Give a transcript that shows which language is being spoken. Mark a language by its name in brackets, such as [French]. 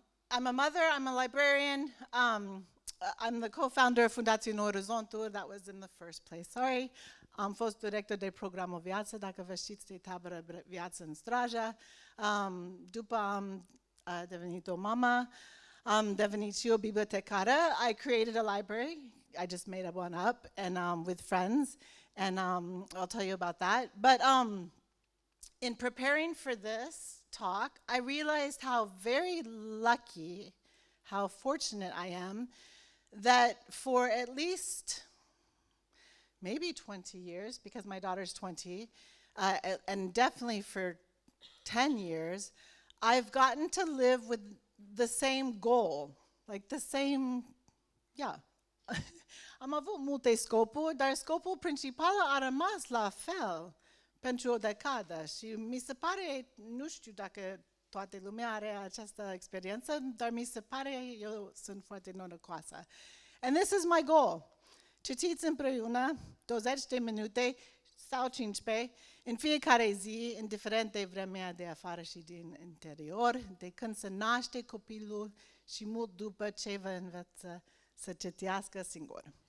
[English] I'm a mother, I'm a librarian. I'm the co-founder of Fundației Orizontul. That was in the first place. Sorry. [Romanian] Am fost director de program O Viață, dacă vă știți, de tabără Viață în Straja. După am devenit o mamă, am devenit și o bibliotecară. [English] I created a library. I just made one up and with friends, and I'll tell you about that. But in preparing for this talk, I realized how very lucky, how fortunate I am that for at least maybe 20 years, because my daughter's 20, and definitely for 10 years, I've gotten to live with the same goal, like the same, yeah. [Romanian] Am avut multe scopuri, dar scopul principal a rămas la fel pentru o decadă și mi se pare, nu știu dacă toată lumea are această experiență, dar mi se pare eu sunt foarte norocoasă. And this is my goal. Citiți împreună 20 de minute sau 15 în fiecare zi, indiferent de vremea de afară și din interior, de când se naște copilul și mult după ce vă înveță să citească singur.